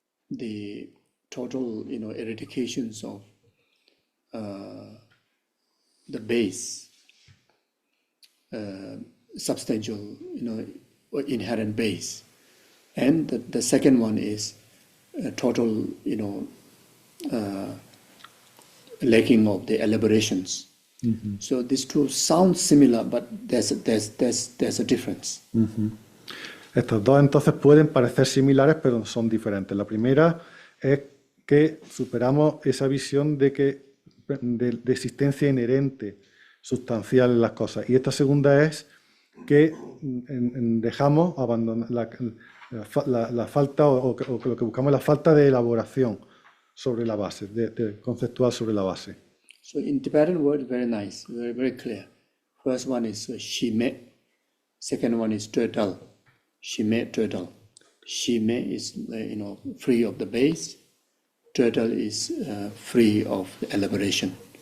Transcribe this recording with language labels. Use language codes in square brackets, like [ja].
[en] The total, eradications of the base, substantial, or inherent base, and the second one is total, lacking of the elaborations. So these two sound similar, but there's a difference. [es] Estos dos entonces pueden parecer similares, pero son diferentes. La primera es que superamos esa visión de existencia inherente, sustancial en las cosas. Y esta segunda es que dejamos abandonar la falta, o lo que buscamos es la falta de elaboración sobre la base, conceptual sobre la base. [en] So in Tibetan word, very nice, very, very clear. First one is shime, second one is turtle. Shime, turtle. Shime is, free of the base. Turtle is free of elaboration.